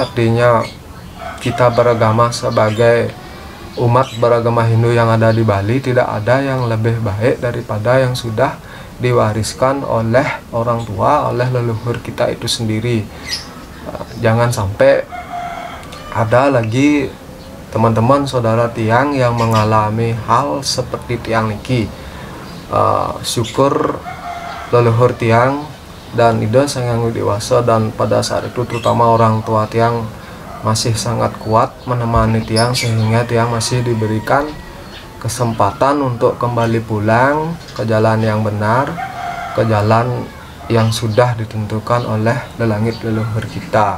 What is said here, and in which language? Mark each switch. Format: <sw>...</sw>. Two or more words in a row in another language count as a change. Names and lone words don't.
<id>Artinya kita beragama sebagai umat beragama Hindu yang ada di Bali, tidak ada yang lebih baik daripada yang sudah diwariskan oleh orang tua, oleh leluhur kita itu sendiri. Jangan sampai ada lagi teman-teman saudara tiang yang mengalami hal seperti</id> <ban>tiang niki.</ban> <id>Syukur leluhur tiang dan ida sangat dewasa, dan pada saat itu terutama orang tua tiang masih sangat kuat menemani tiang, sehingga tiang masih diberikan kesempatan untuk kembali pulang ke jalan yang benar, ke jalan yang sudah ditentukan oleh lelangit leluhur kita.</id>